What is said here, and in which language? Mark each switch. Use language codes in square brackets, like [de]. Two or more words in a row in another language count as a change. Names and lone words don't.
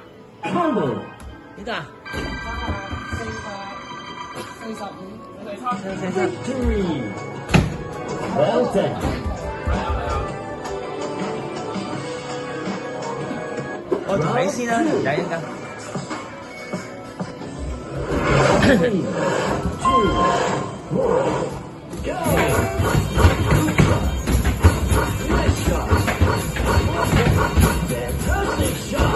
[en] Combo [yue] 幾多啊 [en] Victory. Well done. [yue] 我同你先啦，條仔應該。 [en] 3, 2, 1, go! Nice shot. Fantastic shot.